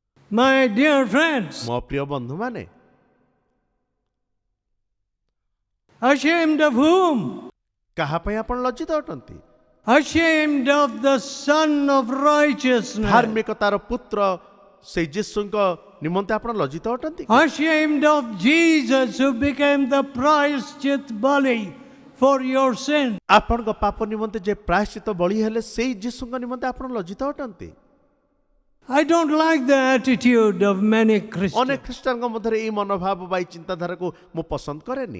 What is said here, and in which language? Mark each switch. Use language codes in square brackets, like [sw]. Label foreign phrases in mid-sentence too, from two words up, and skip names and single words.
[en] My dear friends, [or] ମୋ ପ୍ରିୟ ବନ୍ଧୁମାନେ, [en] ashamed of whom? [or] କାହା ପାଇଁ ଆପଣ ଲଜ୍ଜିତ ଅଟନ୍ତି? [en] Ashamed of the Son of Righteousness. [or] ଧାର୍ମିକତାର ପୁତ୍ର ସେଇ ଯୀଶୁଙ୍କ ନିମନ୍ତେ ଆପଣ ଲଜ୍ଜିତ ଅଟନ୍ତି? [en] Ashamed of Jesus who became the [hi] प्रायश्चित बलि [en] for your sin. [or] ଆପଣଙ୍କ ପାପ ନିମନ୍ତେ ଯେ ପ୍ରାୟଶ୍ଚିତ ବଳି ହେଲେ ସେଇ ଯୀଶୁଙ୍କ ନିମନ୍ତେ ଆପଣ ଲଜ୍ଜିତ ଅଟନ୍ତି? [en] I don't like the attitude of many Christians. [or] ଅନେକ ଖ୍ରୀଷ୍ଟିଆନଙ୍କ ମଧ୍ୟରେ ଏଇ ମନୋଭାବ ବା ଏଇ ଚିନ୍ତାଧାରାକୁ ମୁଁ ପସନ୍ଦ କରେନି।